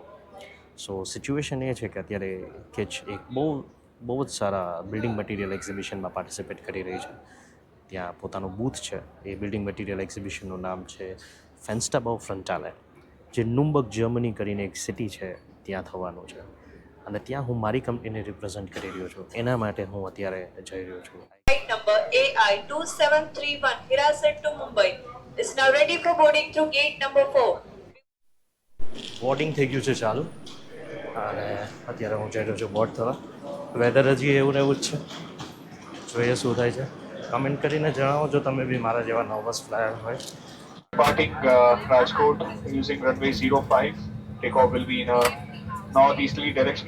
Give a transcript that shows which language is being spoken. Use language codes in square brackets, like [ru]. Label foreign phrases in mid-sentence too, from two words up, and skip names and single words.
[en] So situation [gu] એ છે કે અત્યારે કિચ એક બહુ જ સારા [en] building material [gu] એક્ઝિબિશનમાં પાર્ટિસિપેટ કરી રહી છે. ત્યાં પોતાનું બૂથ છે. એ [en] building material [gu] એક્ઝિબિશનનું નામ છે ફેન્સ્ટાબાઉ ફ્રન્ટાલે, જે નુમ્બર્ગ જર્મની કરીને એક સિટી છે ત્યાં થવાનું છે. અને ત્યાં હું મારી કંપનીને રિપ્રેઝન્ટ કરી રહ્યો છું. એના માટે હું અત્યારે જઈ રહ્યો છું. [en] Flight number AI 2731 Hiraset to Mumbai is now ready for boarding through gate number 4. [gu] બોર્ડિંગ થઈ ગયું છે ચાલુ અને અત્યારે હું જઈ રહ્યો છું બોર્ડ થવા. વેધર હજી એવું ને એવું જ છે. જોઈએ શું થાય છે. કમેન્ટ કરીને જણાવો જો તમે બી મારા જેવા [en] nervous flyer [gu] હોય. [en] Departing Rajkot using runway 05. Takeoff will be in a northeasterly direction.